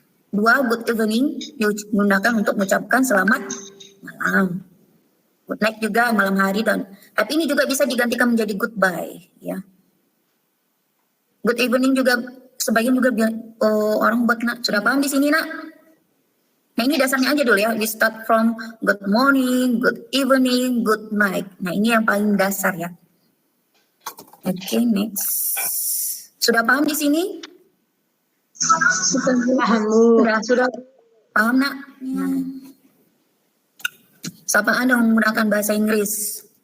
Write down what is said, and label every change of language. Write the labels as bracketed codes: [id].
[id] Dua, good evening, digunakan untuk mengucapkan selamat malam. Good night juga malam hari, dan tapi ini juga bisa digantikan menjadi goodbye, ya. Good evening juga sebagian juga orang buat nak. Sudah paham di sini nak? Nah, ini dasarnya aja dulu ya. [en] We start from good morning, good evening, good night. [id] Nah, ini yang paling dasar ya. Oke, next. Sudah paham di sini? Paham Bu. Sudah paham nak? Nah. Sapaan yang menggunakan bahasa Inggris.